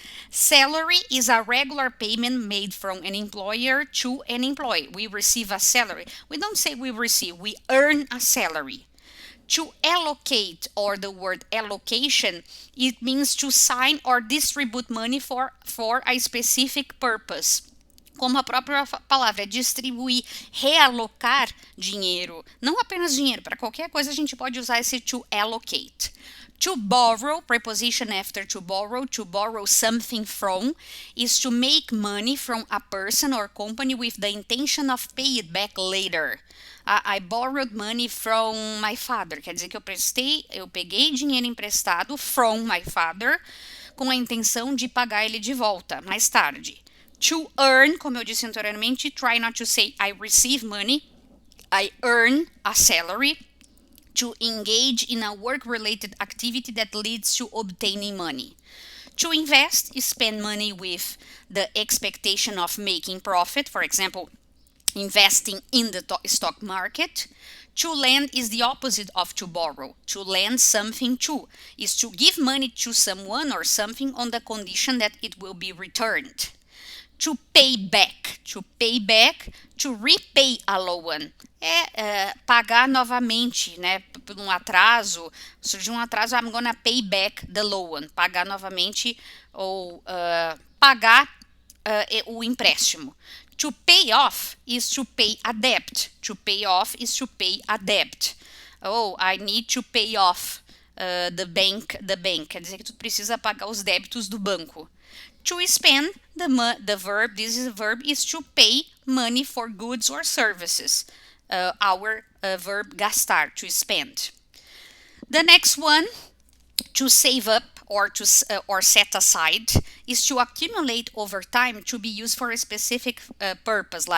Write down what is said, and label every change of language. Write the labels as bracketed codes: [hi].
[en] Salary is a regular payment made from an employer to an employee. We receive a salary. We don't say we receive, we earn a salary. To allocate, or the word allocation, it means to sign or distribute money for a specific purpose. [pt] Como a própria palavra é distribuir, realocar dinheiro, não apenas dinheiro, para qualquer coisa a gente pode usar esse to allocate. [en] To borrow, preposition after to borrow something from, is to make money from a person or company with the intention of pay it back later. I borrowed money from my father, [pt] quer dizer que eu peguei dinheiro emprestado [en] from my father, [pt] com a intenção de pagar ele de volta mais tarde. [en] To earn, [pt] como eu disse anteriormente, [en] try not to say I receive money, I earn a salary. To engage in a work-related activity that leads to obtaining money. To invest is spend money with the expectation of making profit, for example, investing in the stock market. To lend is the opposite of to borrow. To lend something to is to give money to someone or something on the condition that it will be returned. To pay back, to repay a loan. [pt] Pagar novamente, né? Por um atraso, surgiu um atraso, [en] I'm gonna pay back the loan. [pt] Pagar novamente ou pagar o empréstimo. [en] To pay off is to pay a debt. To pay off is to pay a debt. Oh, I need to pay off the bank. [pt] Quer dizer que tu precisa pagar os débitos do banco. [en] To spend, the verb, this is a verb, is to pay money for goods or services. Our verb gastar, to spend. The next one, to save up or set aside, is to accumulate over time to be used for a specific purpose.